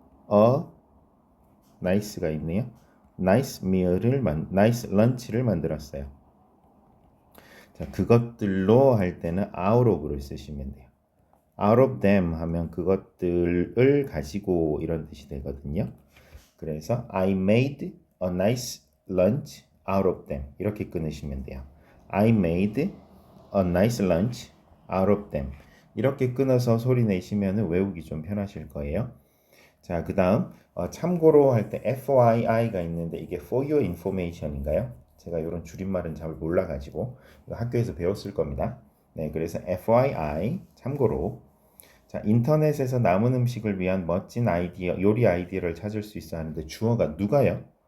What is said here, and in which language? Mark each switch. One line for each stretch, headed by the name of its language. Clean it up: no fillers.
Korean: a nice가 있네요.
English: nice lunch
Korean: 를 만들었어요. 자, 그것들로 할 때는 out of를 쓰시면 돼요.
English: out of them
Korean: 하면 그것들을 가지고 이런 뜻이 되거든요. 그래서
English: I made a nice lunch out of them.
Korean: 이렇게 끊으시면 돼요.
English: I made a nice lunch out of them.
Korean: 이렇게 끊어서 소리 내시면 외우기 좀 편하실 거예요. 자, 그 다음 참고로 할 때 FYI가 있는데 이게
English: for your information
Korean: 인가요? 제가 이런 줄임말은 잘 몰라가지고 이거 학교에서 배웠을 겁니다. 네, 그래서 FYI 참고로. 자, 인터넷에서 남은 음식을 위한 멋진 아이디어, 요리 아이디어를 찾을 수 있어 하는데 주어가 누가요?